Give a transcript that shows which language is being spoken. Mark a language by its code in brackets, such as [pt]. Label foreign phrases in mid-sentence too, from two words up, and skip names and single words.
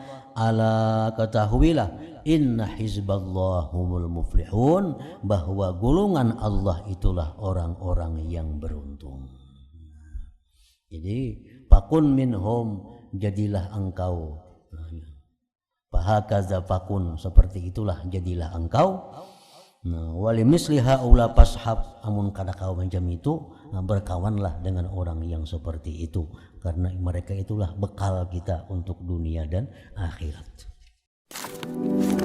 [id] Ala ketahuilah, [ar] inna hizballah humul muflihun, [id] bahwa golongan Allah itulah orang-orang yang beruntung. Jadi [ar] fakun minhum, [id] jadilah engkau. [ar] Fahakaza fakun, [id] seperti itulah jadilah engkau. [ar] Wali misli haula pashab, [bjn] amun kada kau macam itu, [id] berkawanlah dengan orang yang seperti itu, karena mereka itulah bekal kita untuk dunia dan akhirat.